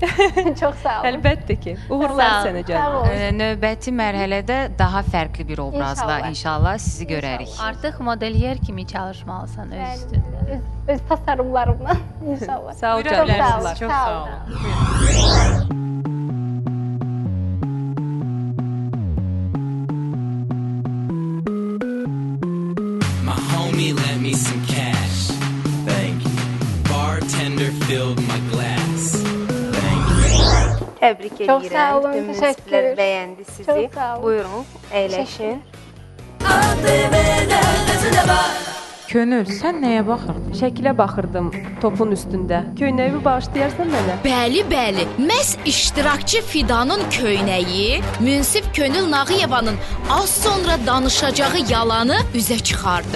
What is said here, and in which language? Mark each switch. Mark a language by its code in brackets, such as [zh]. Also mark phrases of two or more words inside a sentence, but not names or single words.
[az] Çox sağ olun. Əlbəttə ki. Uğurlar sənə gəlsin. Növbəti mərhələdə daha fərqli bir obrazla inşallah sizi görərik. Artıq modelyer kimi çalışmalısan öz üstündə. Öz tasarımlarımla inşallah. Sağ ol canım. Çox sağ olun. [en] My homie lent me some cash. Thank you. Bartender filled my glass. Thank you. [az] Təbrik edirəm. Çox sağ olun, Bütün təşəkkür. münsiflər bəyəndi sizi. Çox sağ olun. Buyurun, əyləşin. Könül, sən nəyə baxırdın? Şəkilə baxırdım topun üstündə. Köynəyimi bağışlayarsan mənə? Bəli, bəli. Məhz iştirakçı Fidanın köynəyi Münsif Könül Nağıyevanın az sonra danışacağı yalanı üzə çıxardı.